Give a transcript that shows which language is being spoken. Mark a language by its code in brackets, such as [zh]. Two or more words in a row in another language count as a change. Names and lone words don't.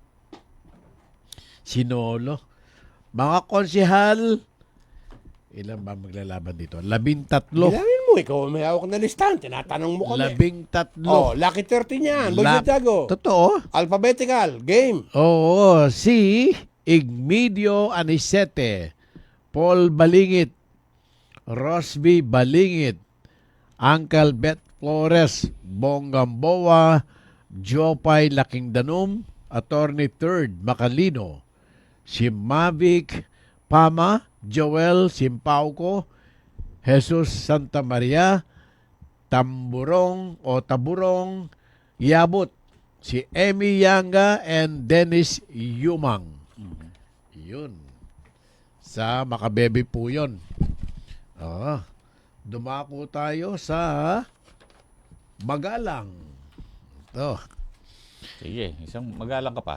[tl] Si Nolo. Mga konsehal, ilan ba maglalaban dito? 13. Bilangin mo, ikaw may hawak na listahan. Tinatanong mo kami. 13. Oh, lucky 30 niyan. Boy Santiago. Totoo? [en] Alphabetical. Game. [tl] Oo. Si Igmedio Anicete, Paul Balingit, Rosby Balingit, Uncle Bet Flores, Bonggamboa, Jopay Laking Danum, Attorney Third Macalino, si Mavic Pama, Joel Simpauco, Jesus Santa Maria, Taburong Yabut, si Emmy Yanga and Dennis Yumang. Yun. Sa Makabebe po yun. Dumako tayo sa Magalang. Ito. Sige, isang magalang ka pa.